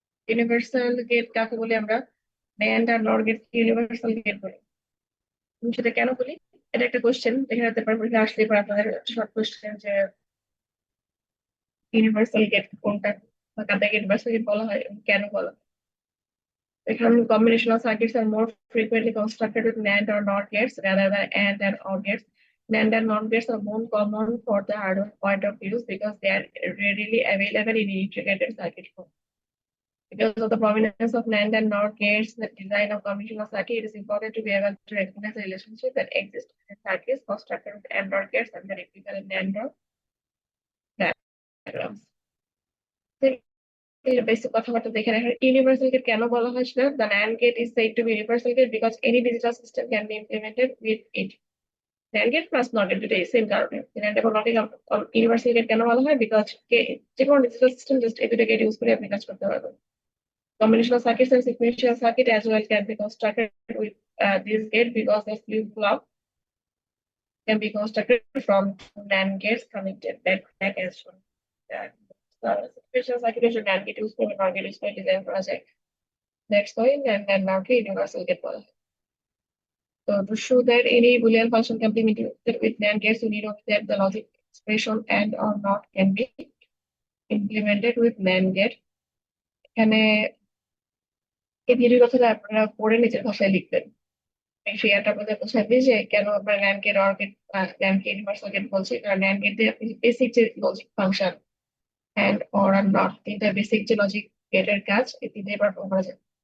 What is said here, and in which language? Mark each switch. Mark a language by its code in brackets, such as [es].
[bn] Universal gate কাকে বলি আমরা? NAND আর NOR গেট ইউনিভার্সাল গেট বলি। আমি সেটা কেন বলি? এটা একটা কোশ্চেন দেখে রাখতে পারবো, আসলে পর আপনাদের শর্ট কোশ্চেন যে ইউনিভার্সাল গেট কোনটা বা কাকে ইউনিভার্সাল গেট বলা হয় এবং কেন বলা হয়। এখানে [en] combinational circuits are more frequently constructed with NAND or NOR gates rather than AND and OR gates. NAND and NOR gates are more common for the hardware point of view because they are readily available in integrated circuit form. Because of the prominence of NAND and NOR gates, the design of combinational circuit, it is important to be able to recognize the relationship that exists in circuits constructed with AND NOR gates and the equivalent NAND NOR diagrams. [bn] Basic কথাবার্তা দেখে রাখার universal gate কেন বলা হয় সেটা, [en] the NAND gate is said to be universal gate because any digital system can be implemented with it. [bn] NAND gate plus NOR gate দুটোই same কারণে NAND এবং NOR gate ইউনিভার্সাল গেট কেন বলা হয়, বিকজ যে কোনো ডিজিটাল সিস্টেম জাস্ট এই দুটো গেট ইউজ করে আপনি কাজ করতে পারবেন। [en] Combinational circuits and sequential circuit as well can be constructed with this gate because the flip-flop can be constructed from NAND gates connected back as shown. [bn] Sequential circuit is NAND gate use করে NOR gate use করে design করা যায়। [en] That's why [bn] NAND NOR K universal gate বলা হয়। [en] So to show that any Boolean function can be implemented with NAND gates, you need to that the logic expression and or not can be implemented with NAND gate. [bn] এখানে এই video কথাটা আপনারা পড়ে নিজের ভাষায় লিখবেন। শেয়ারটা আপনাদের বোঝাই দিই যে কেন আমরা NAND gate OR gate NAND K universal gate বলছি, কারণ NAND gate দিয়ে আপনি বেসিক যে logic function and or আর not তিনটা বেসিক যে লজিক গেটের কাজ এই তিনটাই পারফর্ম করা যায়।